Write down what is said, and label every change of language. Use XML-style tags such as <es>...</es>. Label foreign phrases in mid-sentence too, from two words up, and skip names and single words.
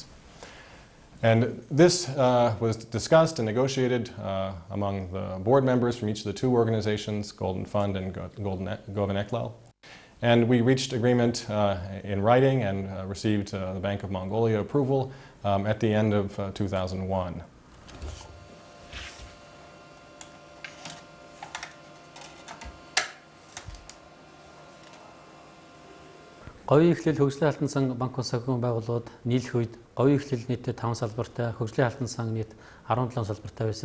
<en>And this was discussed and negotiated among the board members from each of the two organizations, Golden Fund and XacBank. And we reached agreement in writing and received the Bank of Mongolia approval at the end of 2001.</en> <mn>Говийн эхлэл хөгжлийн алтан сан банк ус санхүүгийн байгууллагууд нийлэх үед говийн эхлэл нийтдээ 5 салбартай, хөгжлийн алтан сан нийт 17 салбартай байсан.</mn>